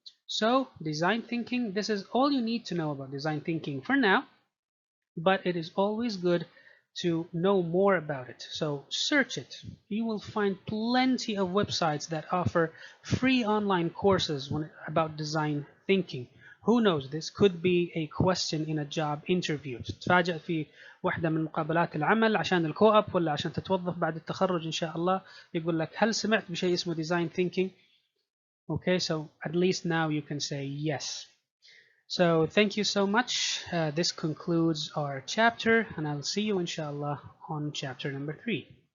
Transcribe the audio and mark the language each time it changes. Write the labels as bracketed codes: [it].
[en] So design thinking, this is all you need to know about design thinking for now, but it is always good to know more about it. So search it. You will find plenty of websites that offer free online courses about design thinking. Who knows, this could be a question in a job interview. [ar] تتفاجأ في واحدة من مقابلات العمل عشان الكوب ولا عشان تتوظف بعد التخرج إن شاء الله، يقول لك هل سمعت بشيء اسمه design thinking? [en] Okay, so at least now you can say yes. So thank you so much. This concludes our chapter, and I'll see you inshallah on chapter number 3.